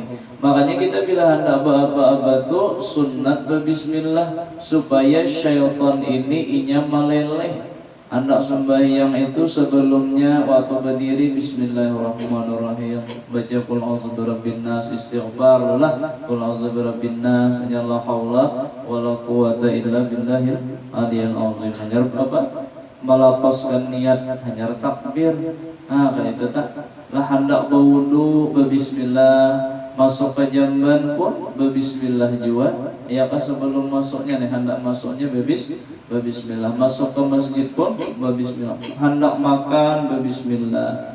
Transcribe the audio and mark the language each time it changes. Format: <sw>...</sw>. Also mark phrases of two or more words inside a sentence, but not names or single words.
<bjn>Makanya kita bila hendak aba-aba tu sunnat bismillah, supaya syaitan ini inya meleleh. Hendak sembahyang itu sebelumnya waktu berdiri bismillahirrahmanirrahim, baca</bjn> <ar>قل أعوذ برب الناس,</ar> <bjn>istighfar lah</bjn> <ar>قل أعوذ برب الناس, لا حول ولا قوة إلا بالله العلي العظيم.</ar> <bjn>Hanya apa? Melapaskan niat, hanya takbir. Kan itu tak lah, hendak berwudu berbismillah, masuk ke jamban pun berbismillah juga. Ya pas sebelum masuknya nih, hendak masuknya berbismillah, masuk ke masjid pun berbismillah, hendak makan berbismillah.</bjn>